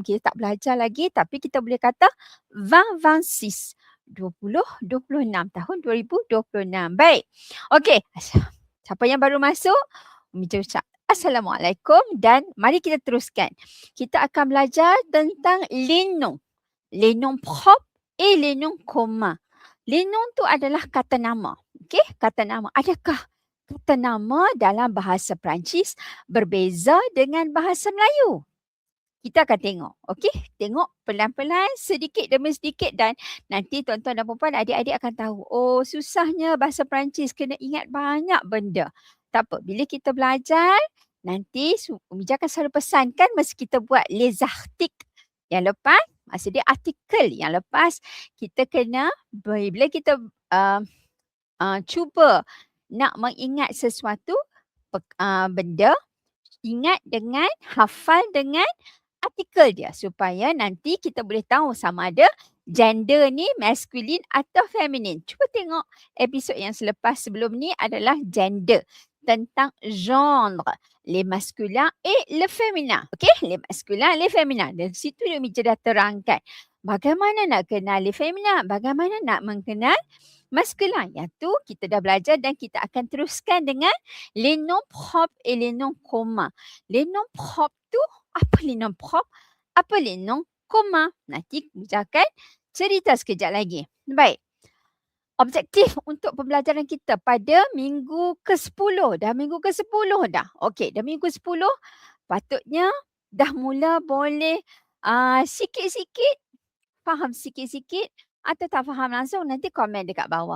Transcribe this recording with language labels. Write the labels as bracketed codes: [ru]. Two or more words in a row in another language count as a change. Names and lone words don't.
[ms] Kita tak belajar lagi tapi kita boleh kata 2026. 2026 tahun 2026. Baik. Okey. Siapa yang baru masuk? Umi ucap Assalamualaikum dan mari kita teruskan. Kita akan belajar tentang [fr] les noms. Les noms propres et les noms communs. Les noms [ms] tu adalah kata nama. Okey, kata nama. Adakah kata nama dalam bahasa Perancis berbeza dengan bahasa Melayu? Kita akan tengok. Okey, tengok pelan-pelan sedikit demi sedikit dan nanti tuan-tuan dan puan-puan adik-adik akan tahu. Oh, susahnya bahasa Perancis, kena ingat banyak benda. Tak apa, bila kita belajar, nanti Umija akan selalu pesankan masa kita buat [fr] les articles [ms] yang lepas, masa dia artikel yang lepas, kita kena, bila kita cuba nak mengingat sesuatu benda, ingat dengan, hafal dengan artikel dia supaya nanti kita boleh tahu sama ada gender ni masculine atau feminine. Cuba tengok episod yang selepas sebelum ni adalah gender, tentang genre, [fr] les masculins et le féminin. Okey, les masculins, les féminins. [ms] Dari situ dia dah terangkan bagaimana nak kenal [fr] les féminins, [ms] bagaimana nak mengenal masculin. Yang tu kita dah belajar dan kita akan teruskan dengan [fr] les noms propres et les noms communs. Les noms propres [ms] tu, apa [fr] les noms propres? [ms] Apa [fr] les noms communs? [ms] Nanti kita akan cerita sekejap lagi. Baik. Objektif untuk pembelajaran kita pada minggu ke-10. Dah minggu ke-10 dah. Okey, dah minggu 10 patutnya dah mula boleh sikit-sikit faham sikit-sikit atau tak faham langsung nanti komen dekat bawah.